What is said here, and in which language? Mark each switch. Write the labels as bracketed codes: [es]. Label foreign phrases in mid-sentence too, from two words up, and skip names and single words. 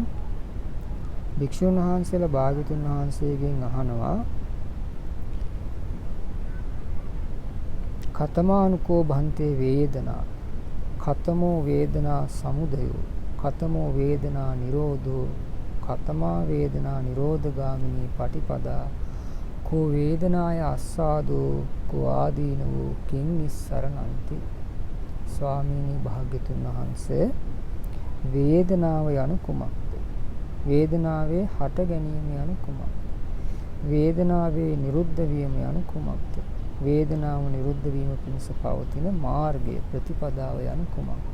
[si] වික්ෂුන් වහන්සේලා භාග්‍යතුන් වහන්සේගෙන් අහනවා [pi] කතමානුකෝ භන්තේ වේදනා කතමෝ වේදනා සමුදයෝ කතමෝ වේදනා නිරෝධෝ කතමා වේදනා නිරෝධගාමිනී පටිපදා කෝ වේදනාය අස්සාදෝ කෝ ආදීනවෝ කිං නිස්සරණන්ති. [si] ස්වාමීනි භාග්‍යතුන් වහන්සේ වේදනාව යනු කුමක්ද? වේදනාවේ හට ගැනීම යනු කුමක්ද? වේදනාවේ නිරුද්ධ වීම යනු කුමක්ද? වේදනාව නිරුද්ධ වීම පිණිස පවතින මාර්ගය ප්‍රතිපදාව යනු කුමක්ද?